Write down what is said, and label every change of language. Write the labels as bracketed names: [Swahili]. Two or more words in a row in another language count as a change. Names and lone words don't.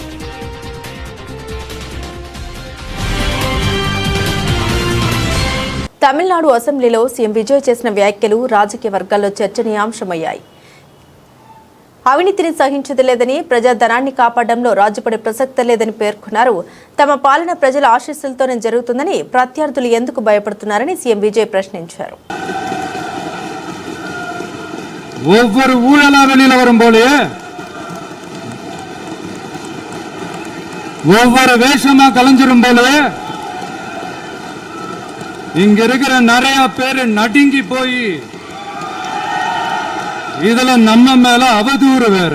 [Telugu] తమిళనాడు అసెంబ్లీలో సీఎం విజయ్ చేసిన వ్యాఖ్యలు రాజకీయ వర్గాల్లో చర్చనీయాంశమయ్యాయి. అవినీతిని సహించేది లేదని, ప్రజాధనాన్ని కాపాడడంలో రాజీపడే ప్రసక్తే లేదని పేర్కొన్నారు. తమ పాలన ప్రజల ఆశీస్సులతోనే జరుగుతుందని, ప్రత్యర్థులు ఎందుకు భయపడుతున్నారని సీఎం విజయ్ ప్రశ్నించారు. [Tamil] ஒவ்வொரு ஊழலா வெளியில வரும் போலே, ஒவ்வொரு வேஷமா கலைஞ்சிரும் போல, இங்க இருக்கிற நிறைய பேரு நடுங்கி போய் இதுல நம்ம மேல அவதூறு வேற.